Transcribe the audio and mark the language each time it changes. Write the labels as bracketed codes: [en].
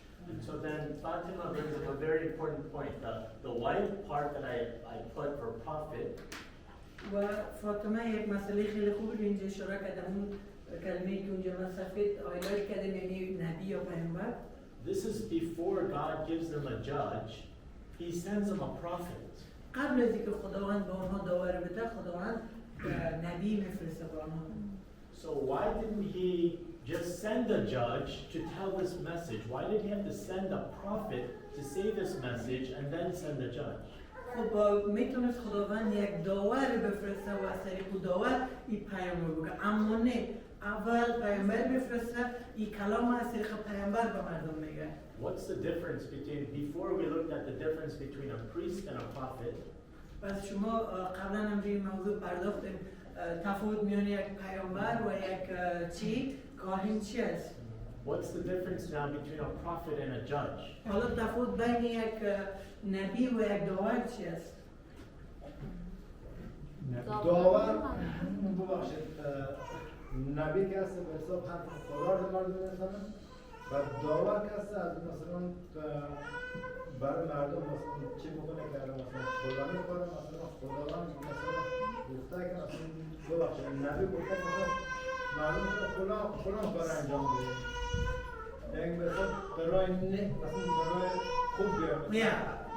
[en] And so then Fatima brings up a very important point. The white part that I put for prophet [fa] و فاطمه یک مسئله خیلی خوبی رو اینجا اشاره کرده، اون کلمه‌ای که اونجا من سفید هایلایت کردم یعنی نبی یا پیامبر. [en] This is before God gives them a judge. He sends them a prophet. [fa] قبل از اینکه خداوند به آنها داوری بده، خداوند نبی میفرسته به آنها. [en] So why didn't he just send a judge to tell this message? Why did he have to send a prophet to say this message and then send a judge? [fa] خب میتونست خداوند یک داور بفرسته و از طریق داور این پیام رو بگه، اما نه، اول پیامبر بفرسته این کلام از طریق پیامبر به مردم میگه. [en] What's the difference between, before we looked at the difference between a priest and a prophet? [fa] پس شما قبلا هم روی موضوع پرداختیم تفاوت میان یک پیامبر و یک چی؟ کاهن چی است؟ [en] What's the difference now between a prophet and a judge? [fa] حالا تفاوت بین یک نبی و یک داور چی است؟ داور ببخشید نبی که هست به حساب حرف خدا رو مردم می‌رسونه و داور که هست از مثلا برای مردم مثلا چی میکنه که مثلا خدا میکنه مثلا خداوند مثلا گفته که مثلا ببخشید نبی گفته که مثلا مردم فلان کار انجام بده یعنی به حساب برای نه مثلا برای خوب بیارم.